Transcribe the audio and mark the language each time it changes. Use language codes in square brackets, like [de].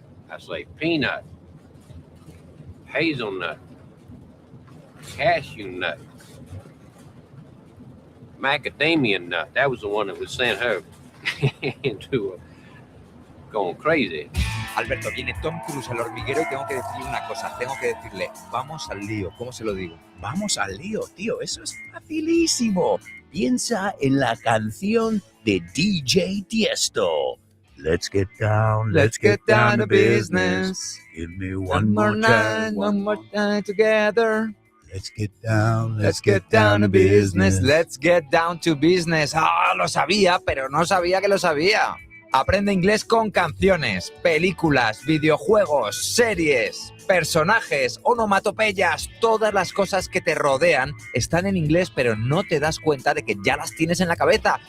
[en] I'd say, peanut, hazelnut, cashew nut, macadamia nut. That was the one that would send her into going crazy. [es] Alberto, viene Tom Cruise al hormiguero y tengo que decirle una cosa. Tengo que decirle, vamos al lío. ¿Cómo se lo digo? Vamos al lío, tío. Eso es facilísimo. Piensa en la canción de DJ Tiesto. [en] Let's get down to business. Give me one more time together. Let's get down to business. Let's get down to business. [es] Ah, lo sabía, pero no sabía que lo sabía. Aprende inglés con canciones, películas, videojuegos, series, personajes, onomatopeyas. Todas las cosas que te rodean están en inglés, pero no te das cuenta de que ya las tienes en la cabeza.